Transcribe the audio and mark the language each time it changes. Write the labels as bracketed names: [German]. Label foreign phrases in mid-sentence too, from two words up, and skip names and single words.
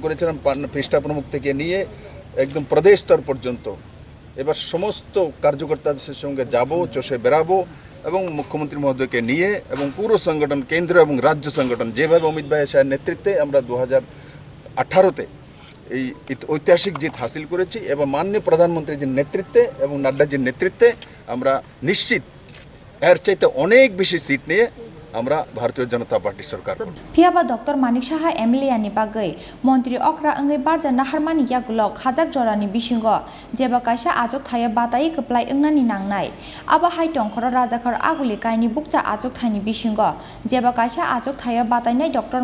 [Bangla] করেছিলাম পৃষ্ঠা প্রমুখ থেকে নিয়ে একদম প্রদেশ স্তর পর্যন্ত এবার সমস্ত কার্যকর্তাদের সঙ্গে যাব চষে বেরাবো এবং মুখ্যমন্ত্রী মহোদয়কে নিয়ে এবং পুরো সংগঠন কেন্দ্র এবং রাজ্য সংগঠন যেভাবে অমিত ভাই সাহের নেতৃত্বে আমরা 2018-তে এই ঐতিহাসিক জিত হাসিল করেছি এবং মাননীয় প্রধানমন্ত্রীর নেতৃত্বে এবং নাড্ডাজির নেতৃত্বে আমরা নিশ্চিত এর চাইতে অনেক বেশি সিট নিয়ে আমরা ভারতীয় জনতা পার্টির সরকার করব [Kok Borok] Phiaba Dr. Manik Saha MLA ni bagai Mantri okra angai barja naharmani yagulok khajak jorani bisingo jeba kaisa ajok thaya batai keplai engnani nangnai aba hai tongkhora rajakhor aguli kaini bukcha ajok thaini bisingo jeba kaisa ajok thaya batainai Dr.